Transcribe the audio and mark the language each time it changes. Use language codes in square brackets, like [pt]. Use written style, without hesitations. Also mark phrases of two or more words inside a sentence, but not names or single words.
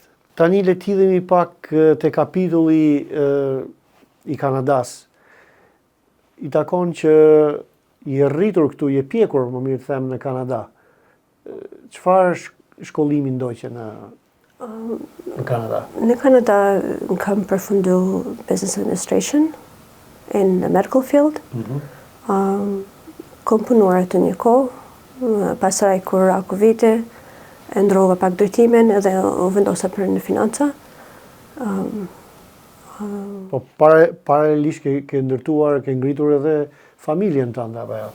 [sq] Tani le t'hidhemi pak te kapitulli i Kanadas. I takon që i rritur këtu, i pjekur, më mirë të them, në Kanada. Çfarë shkollimi ndoqe në Kanada? Në Kanada kam përfundu [en] Business Administration in the medical field. [sq] Kom punuar atë një kohë, pasaj kur ra Covidi, e ndrova pak drejtimin edhe u vendosa për në financa. Po paralelisht ke ndërtuar, ke ngritur edhe familjen tënde apo jo?